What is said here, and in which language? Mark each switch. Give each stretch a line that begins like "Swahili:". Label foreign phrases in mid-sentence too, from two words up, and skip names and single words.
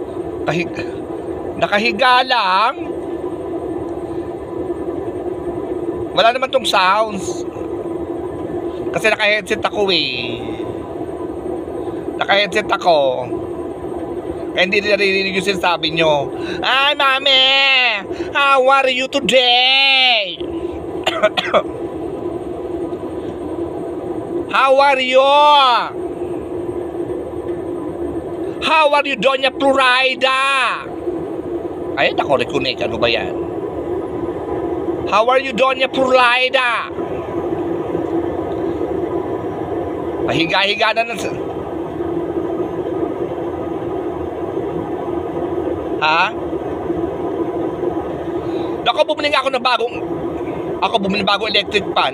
Filipino: Nakahiga lang. Wala naman tong sounds. Kasi naka-headset ako eh. Naka-headset ako. Kaya hindi narinig yung sinasabi nyo. Ay, mami!
English: How are you today? How are you? How are you, Doña Florida?
Filipino: Ay, nako-reconnect. Ano ba yan?
English: How are you, Doña Florida?
Filipino: Pahiga-higa na ha? Bumili nga ako ng bagong
English: electric fan.